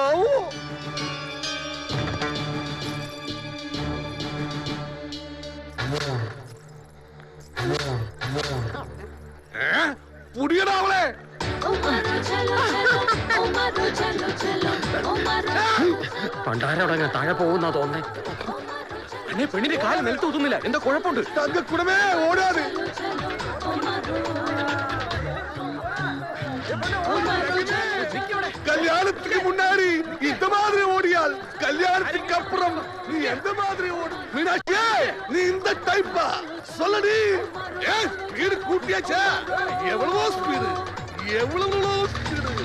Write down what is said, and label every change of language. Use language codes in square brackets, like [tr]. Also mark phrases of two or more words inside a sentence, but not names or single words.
[ml] പുടിയടാ അവളെ. പണ്ടാരവിടെ താഴെ പോകുന്നാ തോന്നേ. അണ്ണേ, പെണ്ണിന്റെ കാല് നിലത്ത് ഒതുന്നില്ല. എന്താ കുഴപ്പമുണ്ട്? തങ്കക്കുടമേ ഓടാതെ. [ta] கல்யாணத்துக்கு முன்னாடி இந்த மாதிரி ஓடியால் கல்யாணத்துக்கு அப்புறம் நீ எந்த மாதிரி ஓடு? மீனாட்சி, நீ இந்த டைப்பா? சொல்லடி. ஸ்பீடு கூட்டியாச்சா? எவ்வளவோ ஸ்பீடு, எவ்வளவோ ஸ்பீடு.